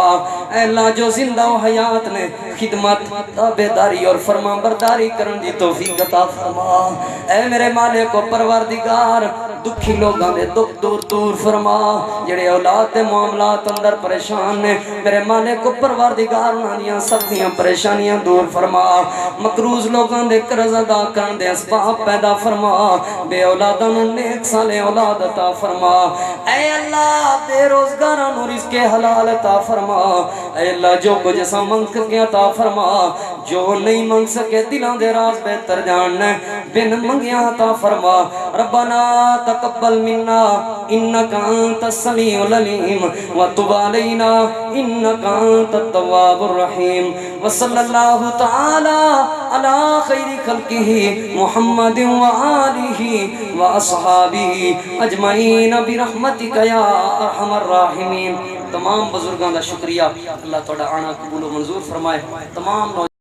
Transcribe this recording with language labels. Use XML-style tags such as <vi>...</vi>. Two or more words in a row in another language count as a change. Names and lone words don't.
<pa>اے اللہ جو زندہ و حیات نے خدمت تابعداری اور فرما برداری کرن دی توفیق عطا فرما۔ اے میرے مالک و پروردگار، دکھی لوگاں دے دکھ دور دور فرما، جڑے اولاد دے معاملات اندر پریشان نے میرے مالک و پروردگار انہاں دیاں سختیاں پریشانیاں دور فرما۔ مقروض لوگاں دے قرض ادا کرن دے اسباب پیدا فرما، بے اولاداں نوں نیک صالح اولاد عطا فرما۔ اے اللہ بے روزگاراں نوں رزق حلال عطا فرما۔ اے اللہ جو کچھ اساں منگ کے عطا فرما، جو نہیں منگ سکے دلاں دے راز بہتر جاننا بن منگیا عطا فرما۔</pa> <ar>ربنا تقبل منا انك انت السميع العليم وتب علينا انك انت التواب الرحيم وصلى الله تعالى على خير خلقه محمد وآله وأصحابه اجمعین برحمتك یا ارحم الراحمین۔</ar> <pa>تمام بزرگاں دا شکریہ، اللہ تعالی آنا قبول و منظور فرمائے۔ تمام</pa>